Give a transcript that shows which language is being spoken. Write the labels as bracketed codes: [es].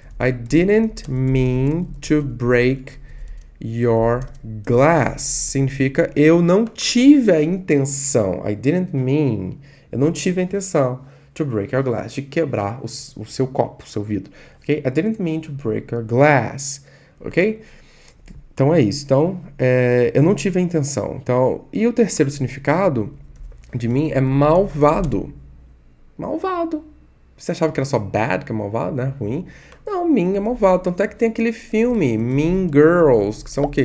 [en] I didn't mean to break your glass. [pt] Significa eu não tive a intenção. [en] I didn't mean. [pt] Eu não tive a intenção [en] to break your glass. [pt] De quebrar o seu copo, o seu vidro. Ok? [en] I didn't mean to break your glass. [pt] Ok? Então é isso. Então, eu não tive a intenção. Então, e o terceiro significado de mim é malvado. Malvado. Você achava que era só bad, que é malvado, né? Ruim. Não, mean é malvado. Tanto é que tem aquele filme, Mean Girls, que são o quê?